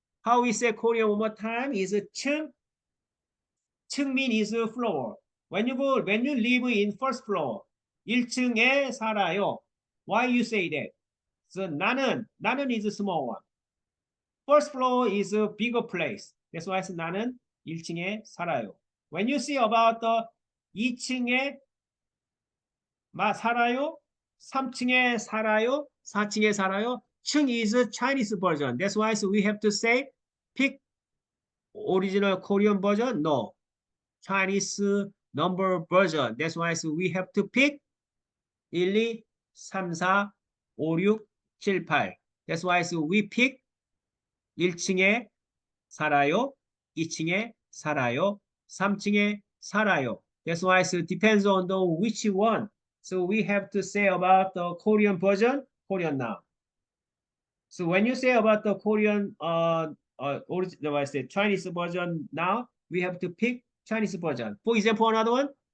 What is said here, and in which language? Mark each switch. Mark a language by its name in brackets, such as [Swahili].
[English] How we say Korean one more time is 층. 층 mean is floor. When you live in first floor, [Korean] 1층에 살아요. [English] Why you say that? So 나는 is a small one. First floor is a bigger place. That's why [Korean] 나는 1층에 살아요. [English] When you see about the [Korean] 2층에 살아요, 3층에 살아요, 4층에 살아요. [English] 층 is a Chinese version. That's why so we have to say pick original Korean version. No, Chinese number version. That's why so we have to pick 1, 2, 3, 4, 5, 6, 7, 8. That's why so we pick [Korean] 1층에 살아요, 2층에 살아요, 3층에 살아요. [English] That's why so depends on the which one. So we have to say about the Korean version, Korean now. So when you say about the Korean original, I say Chinese version now, we have to pick Chinese version. For example, another one.